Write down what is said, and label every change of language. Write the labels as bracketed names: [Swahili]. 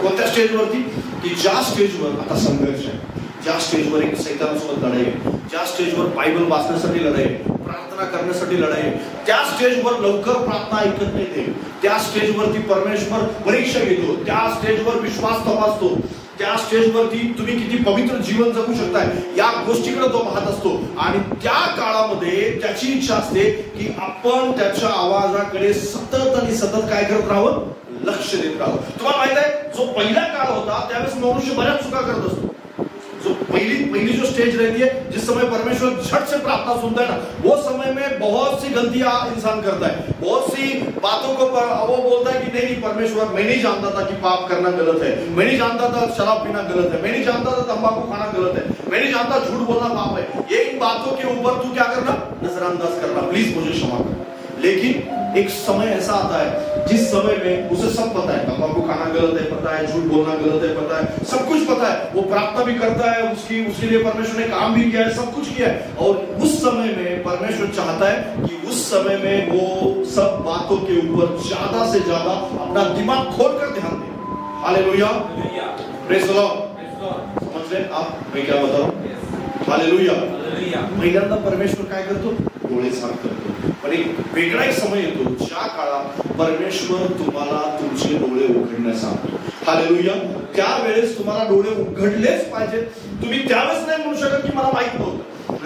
[Marathi] कोणत्या स्टेजवरती, की ज्या स्टेजवर आता संघर्ष आहे, ज्या स्टेजवर एक सैतानासोबत लढाई आहे, ज्या स्टेजवर बायबल वाचण्यासाठी लढाई आहे, प्रार्थना करण्यासाठी लढाई आहे, त्या स्टेजवर लवकर प्रार्थना ऐकत नाही ते, त्या स्टेजवरती परमेश्वर परीक्षा घेतो, त्या स्टेजवर विश्वास तपासतो, त्या स्टेजवरती तुम्ही किती पवित्र जीवन जगू शकताय या गोष्टीकडे तो पाहत असतो आणि त्या काळामध्ये त्याची इच्छा असते की आपण त्याच्या आवाजाकडे सतत काय करत राहावं, लक्ष देत राहावं। तुम्हाला माहित आहे जो पहिला काळ होता त्यावेळेस मनुष्य बऱ्याच चुका करत असतो। [Hindi] जो पहली जो स्टेज रहती है, जिस समय परमेश्वर झट से प्रार्थना सुनता है ना, वो समय में बहुत सी गलतियां इंसान करता है, बहुत सी बातों को वो बोलता है कि नहीं परमेश्वर, मैं नहीं जानता था कि पाप करना गलत है, मैं नहीं जानता था शराब पीना गलत है, मैं नहीं जानता था तंबाकू खाना गलत है, मैं नहीं जानता झूठ बोलना पाप है। ये इन बातों के ऊपर तू क्या करना, नजरअंदाज करना, प्लीज मुझे क्षमा कर। लेकिन एक समय ऐसा आता है जिस समय में उसे सब पता है, तंबाकू खाना गलत है पता है, झूठ बोलना गलत है पता है, सब कुछ पता है, वो प्रार्थना भी करता है, उसके लिए परमेश्वर ने काम भी किया है, सब कुछ किया है। और उस समय में परमेश्वर चाहता है कि उस समय में वो सब बातों के ऊपर ज्यादा से ज्यादा अपना दिमाग खोलकर ध्यान दे। Hallelujah, [English] Praise the lord. [Hindi] समझ रहे आप मैं क्या बता रहा हूं? हालेलुया। [Marathi] पहिल्यांदा परमेश्वर काय करतो, डोळे साफ करतो। पण एक वेगळा एक समय येतो ज्या काळात परमेश्वर तुम्हाला तुमचे डोळे उघडण्यास सांगतो। हालेलुया। त्यावेळेस तुम्हाला डोळे उघडलेच पाहिजे। तुम्ही त्यावेळेस नाही म्हणू शकत की मला माहित नव्हतं।